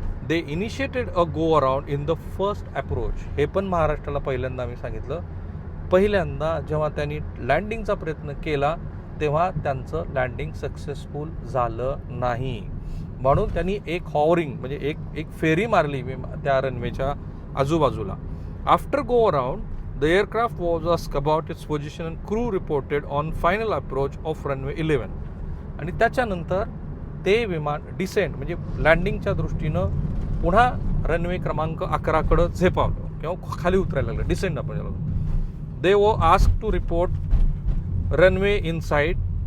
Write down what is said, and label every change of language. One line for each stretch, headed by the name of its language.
English: They initiated a go around in the first approach.
Marathi: हे पण महाराष्ट्राला पहिल्यांदा मी सांगितलं. पहिल्यांदा जेव्हा त्यांनी लँडिंगचा प्रयत्न केला तेव्हा त्यांचं लँडिंग सक्सेसफुल झालं नाही. म्हणून त्यांनी एक हॉवरिंग म्हणजे एक फेरी मारली त्या रनवेच्या आजूबाजूला.
English: After go around the aircraft was asked about its position and crew reported on final approach of runway 11.
Marathi: आणि त्याच्यानंतर ते विमान डिसेंट म्हणजे लँडिंगच्या दृष्टीनं पुन्हा रनवे क्रमांक 11कडं झेपावलं किंवा खाली उतरायला लागलं. डिसेंट आपण झालो.
English: They were asked to report runway in sight.